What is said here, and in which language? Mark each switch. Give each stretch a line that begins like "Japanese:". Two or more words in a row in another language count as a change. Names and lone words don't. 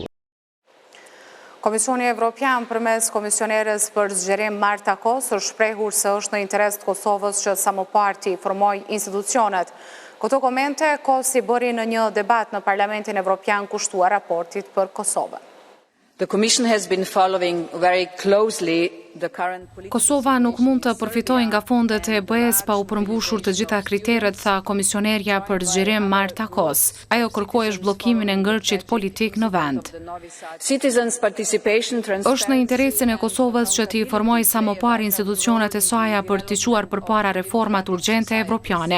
Albanian: Komisioni Evropian përmes komisionerës për zgjerim Marta Kos është shprehur se është në interes të Kosovës që sa më parë formoj institucionet. Këto komente Kos i bëri në një debat në Parlamentin Evropian kushtuar raportit për Kosovën.
English: The Commission has been following very closely the current political...
Albanian: Kosova nuk mund të përfitojë nga fondet e BE-s pa u përmbushur të gjitha kriteret, tha komisionerja për zgjerim Marta Kos. Ajo kërkoi zhbllokimin e ngërçit politik në vend. Është në interesin e Kosovës që t'i formojë sa më parë institucionet e saj për t'i çuar përpara reformat urgjente evropiane.